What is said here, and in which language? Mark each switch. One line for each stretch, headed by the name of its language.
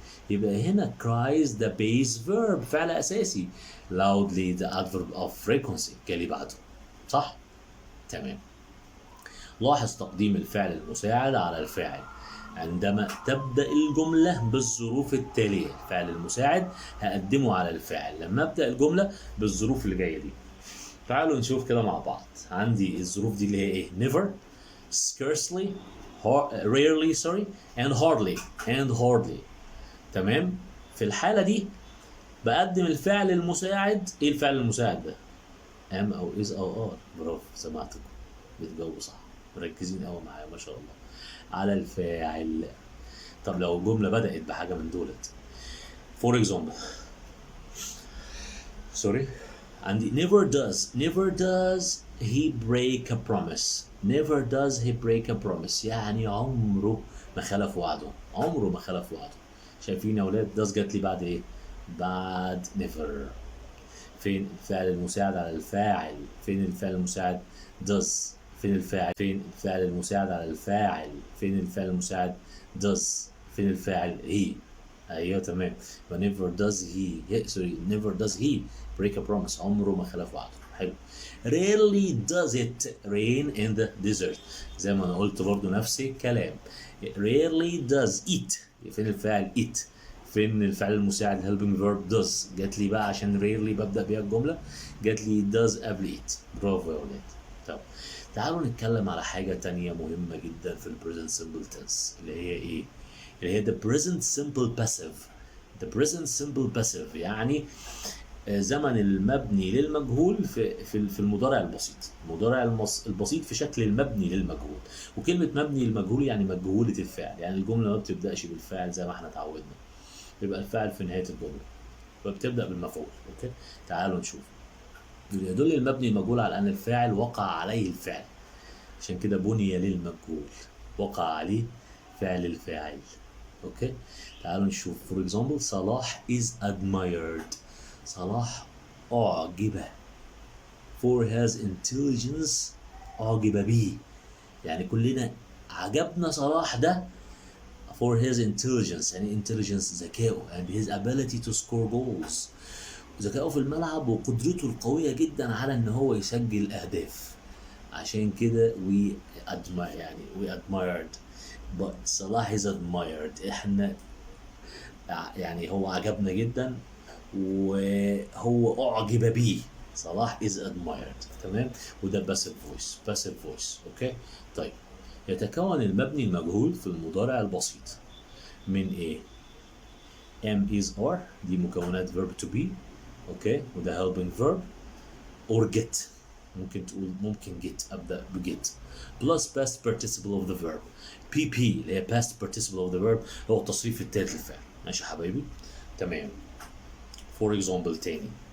Arabic: يبقى هنا
English: cries the base verb
Arabic: فعل أساسي،
English: loudly the adverb of frequency
Arabic: جالي بعده. صح؟ تمام. لاحظ تقديم الفعل المساعد على الفاعل عندما تبدأ الجملة بالظروف التالية. الفعل المساعد هقدمه على الفاعل لما أبدأ الجملة بالظروف اللي جاية دي. تعالوا نشوف كده مع بعض. عندي الظروف دي اللي هي ايه؟
English: never, scarcely, rarely sorry, and hardly.
Arabic: تمام. في الحالة دي بقدم الفعل المساعد. ايه الفعل المساعد ده؟ am او is او are. برافو، سمعتكم بتجاوبوا صح، مركزين قوي معايا ما شاء الله. على الفاعل. طب لو الجملة بدأت بحاجة من دولت،
English: for example sorry،
Arabic: عندي
English: never does he break a promise. never does he break a promise
Arabic: يعني عمره ما خلف وعده، عمره ما خلف وعده. شايفين يا ولاد؟ does جات لي بعد ايه؟ بعد never. فين الفعل المساعد على الفاعل؟ فين الفعل المساعد؟ does. فين الفاعل؟ فين الفعل المساعد على الفاعل؟ فين الفعل المساعد؟ does. فين الفاعل؟ he. ايوه تمام.
English: never does he break a promise.
Arabic: عمره ما خلف وعده. حلو.
English: rarely does it rain in the desert.
Arabic: زي ما انا قلت برضو نفس الكلام.
English: rarely does it.
Arabic: فين الفاعل it؟ فين الفعل المساعد
English: helping verb
Arabic: does؟ جات لي بقى عشان rarely ببدأ بيها الجملة، جات لي does قبل it. برافو يا ولاد. طب تعالوا نتكلم على حاجة تانية مهمة جدا في ال present simple tense اللي هي ايه؟ اللي هي
English: the present simple passive. the present simple passive
Arabic: يعني زمن المبني للمجهول في المضارع البسيط. المضارع البسيط في شكل المبني للمجهول. وكلمة مبني للمجهول يعني مجهولة الفعل، يعني الجملة ما بتبدأش بالفعل زي ما احنا اتعودنا، يبقى الفعل في نهاية الجملة فبتبدأ بالمفعول. اوكي، تعالوا نشوف. يدل المبني المجهول على أن الفاعل وقع عليه الفعل، عشان كده بني للمجهول، وقع عليه فعل الفاعل. اوكي، تعالوا نشوف.
English: for example صلاح is admired.
Arabic: صلاح أعجب.
English: for his intelligence
Arabic: أعجب به، يعني كلنا عجبنا صلاح ده for his intelligence. يعني
English: intelligence
Arabic: ذكائه
English: and his ability to score goals.
Arabic: ذكائه في الملعب وقدرته القوية جدا على ان هو يسجل اهداف. عشان كده
English: we admire،
Arabic: يعني
English: we admired. but صلاح is admired.
Arabic: احنا يعني هو عجبنا جدا وهو أعجب به.
English: صلاح is admired.
Arabic: تمام.
English: وده passive voice.
Arabic: اوكي. طيب يتكون المبني المجهول في المضارع البسيط من ايه؟ am is are، دي مكونات verb to be. اوكي، وده
English: helping verb or get.
Arabic: ممكن تقول ممكن
English: get،
Arabic: ابدا
English: بget plus past participle of the verb.
Arabic: pp اللي هي
English: past participle of the verb
Arabic: هو التصريف الثالث للفعل. ماشي يا حبايبي؟ تمام.
English: for example
Arabic: تاني.